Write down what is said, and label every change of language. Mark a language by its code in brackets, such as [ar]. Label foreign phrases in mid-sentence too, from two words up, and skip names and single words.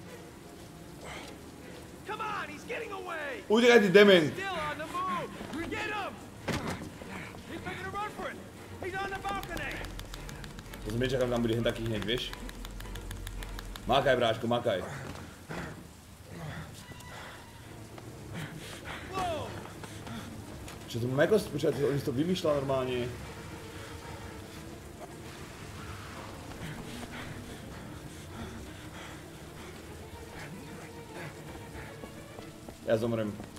[en] Come on, he's getting away. [sk] Utekaj, ty dement. [en] Still on the move. Get [sk] To som nečakal, tam bude hen taký hneď, vieš? Makaj, bráško, makaj. Čo to mám ako spočať, oni si to vymýšľa normálne. Ja zomrem.